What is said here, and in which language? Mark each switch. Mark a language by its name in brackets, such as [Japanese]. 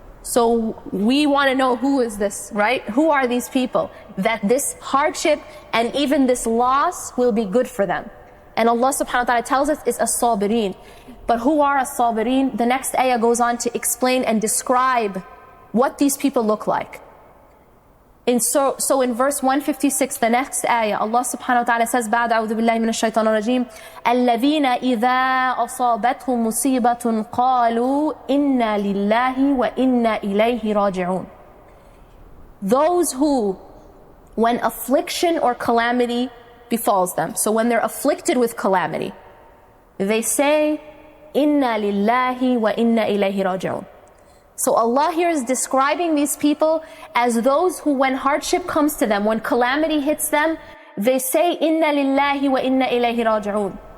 [English] So we want to know, who is this, right? Who are these people that this hardship and even this loss will be good for them? And Allah subhanahu wa ta'ala tells us it's as-sabireen. But who are as-sabireen? The next ayah goes on to explain and describe what these people look like. So in verse 156, the next ayah, Allah subhanahu wa ta'ala says, [Arabic] بعد أعوذ بالله من الشيطان الرجيم الذين إذا أصابتهم مصيبة قالوا إنا لله وإنا إليه راجعون. [English] Those who, when affliction or calamity befalls them, so when they're afflicted with calamity, they say, [Arabic] إنا لله وإنا إليه راجعون. [English] So Allah here is describing these people as those who, when hardship comes to them, when calamity hits them, they say, [Arabic] Inna lillahi wa inna ilayhi raji'un.